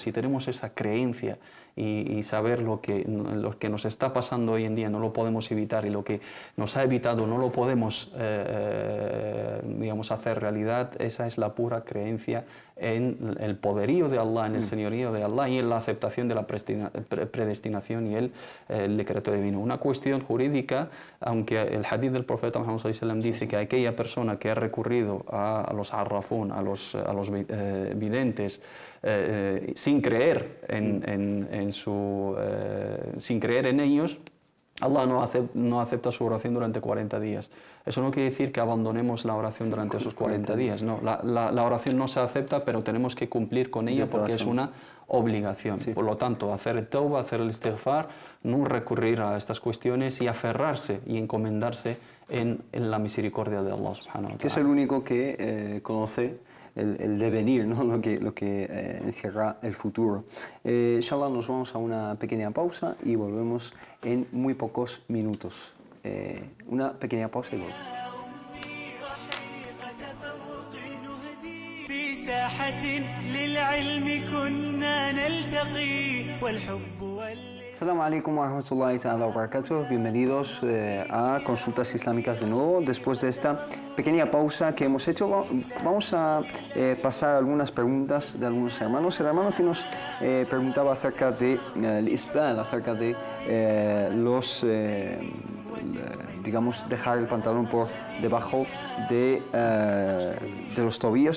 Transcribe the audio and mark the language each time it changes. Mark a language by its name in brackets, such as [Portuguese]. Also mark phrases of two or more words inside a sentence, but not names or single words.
[Spanish] Si tenemos esa creencia y saber lo que nos está pasando hoy en día no lo podemos evitar, y lo que nos ha evitado no lo podemos digamos, hacer realidad, esa es la pura creencia en el poderío de Allah, en el señorío de Allah y en la aceptación de la predestinación y el decreto divino. Una cuestión jurídica, aunque el hadith del profeta Muhammad [Arabic] صلى الله عليه وسلم [Spanish] dice que aquella persona que ha recurrido a los arrafún, a los videntes, sin creer sin creer en ellos, Allah no acepta su oración durante 40 días. Eso no quiere decir que abandonemos la oración durante esos 40 días. No, la oración no se acepta, pero tenemos que cumplir con ella porque es una obligación. Sí. Por lo tanto, hacer el tauba, hacer el istighfar, no recurrir a estas cuestiones y aferrarse y encomendarse en la misericordia de Allah [Arabic] سبحانه وتعالى. [Spanish] Que es el único que conoce el devenir, ¿no? lo que encierra el futuro. Inshallah, nos vamos a una pequeña pausa y volvemos en muy pocos minutos. Una pequeña pausa y volvemos. [Arabic] السلام عليكم ورحمة الله تعالى وبركاته. [Spanish] Bienvenidos a Consultas Islámicas de nuevo. Después de esta pequeña pausa que hemos hecho, vamos a pasar algunas preguntas de algunos hermanos. El hermano que nos preguntaba acerca del isbal, acerca de digamos, dejar el pantalón por debajo de los tobillos.